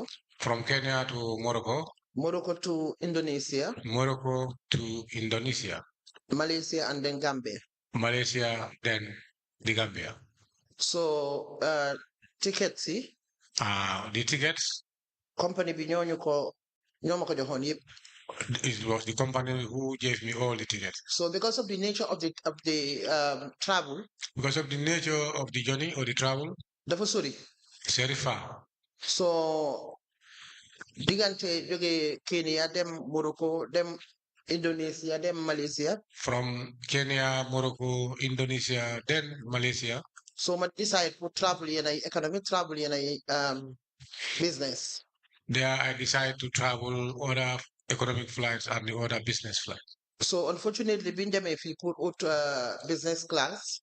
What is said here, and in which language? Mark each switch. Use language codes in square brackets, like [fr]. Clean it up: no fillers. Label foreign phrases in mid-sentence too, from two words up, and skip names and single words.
[en] From Kenya to Morocco. Morocco to Indonesia. Morocco to Indonesia. Malaysia and then Gambia. Malaysia, then the Gambia. So tickets, see? The tickets. [wo] Company bi ñoo ma ko joxoon yëpp. [en] It was the company who gave me all the tickets. So because of the nature of the travel. Because of the nature of the journey or the travel. [wo] Dafa sori. [en] It's very far. [wo] So diggante jóge Kenya dem Morocco dem Indonesia dem Malaysia. [en] From Kenya, Morocco, Indonesia, then Malaysia. So I decide to travel in economic travel in business. There I decided to travel other economic flights and the other business flights. So unfortunately, being them if you put out business class.